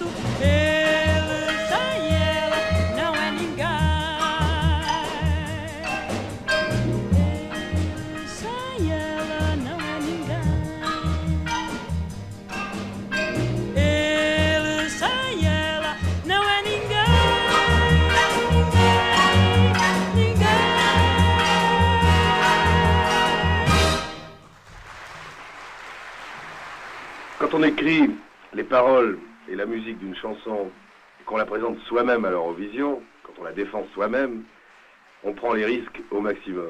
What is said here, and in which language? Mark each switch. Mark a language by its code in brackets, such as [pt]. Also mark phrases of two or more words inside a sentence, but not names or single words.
[pt] Ele sem ela não é ninguém. Ele sem ela não é ninguém. Ele sem ela não é ninguém. [fr] Quand on écrit les paroles et la musique d'une chanson et qu'on la présente soi-même à l'Eurovision, quand on la défend soi-même, on prend les risques au maximum.